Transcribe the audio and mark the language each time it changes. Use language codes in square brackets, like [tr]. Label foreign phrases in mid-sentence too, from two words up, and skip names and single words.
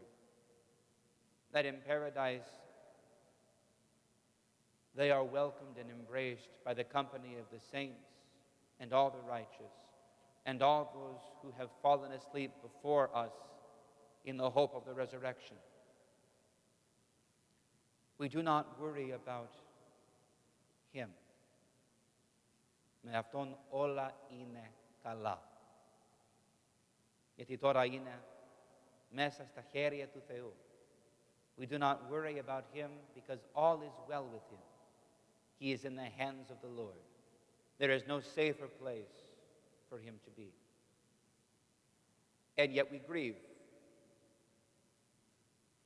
[en] That in paradise they are welcomed and embraced by the company of the saints and all the righteous and all those who have fallen asleep before us in the hope of the resurrection. We do not worry about him. [el] Με αυτόν όλα είναι καλά. Γιατί τώρα είναι μέσα στα χέρια του Θεού. [en] We do not worry about him because all is well with him. He is in the hands of the Lord. There is no safer place for him to be. And yet we grieve.